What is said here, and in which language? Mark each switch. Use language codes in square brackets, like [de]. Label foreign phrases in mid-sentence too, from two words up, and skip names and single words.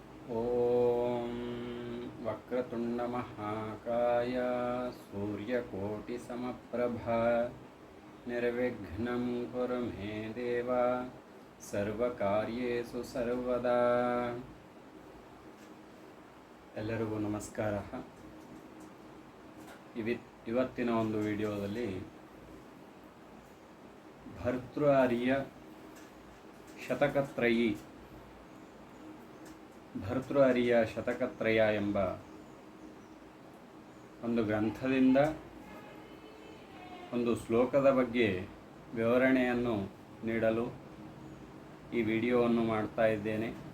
[sa] ಓಂ ವಕ್ರತುಂಡ ಮಹಾಕಾಯ ಸೂರ್ಯಕೋಟಿಸಮಪ್ರಭ ನಿರ್ವಿಘ್ನಂ ಕುರು ಮೇ ದೇವ ಸರ್ವಕಾರ್ಯೇಷು ಸರ್ವದಾ. [kn] ಎಲ್ಲರಿಗೂ ನಮಸ್ಕಾರ. ಇವತ್ತಿನ ಒಂದು ವಿಡಿಯೋದಲ್ಲಿ ಭರ್ತೃಹರಿಯ ಶತಕತ್ರಯ ಎಂಬ ಒಂದು ಗ್ರಂಥದಿಂದ ಒಂದು ಶ್ಲೋಕದ ಬಗ್ಗೆ ವಿವರಣೆಯನ್ನು ನೀಡಲು ಈ ವಿಡಿಯೋವನ್ನು ಮಾಡ್ತಾ ಇದ್ದೇನೆ.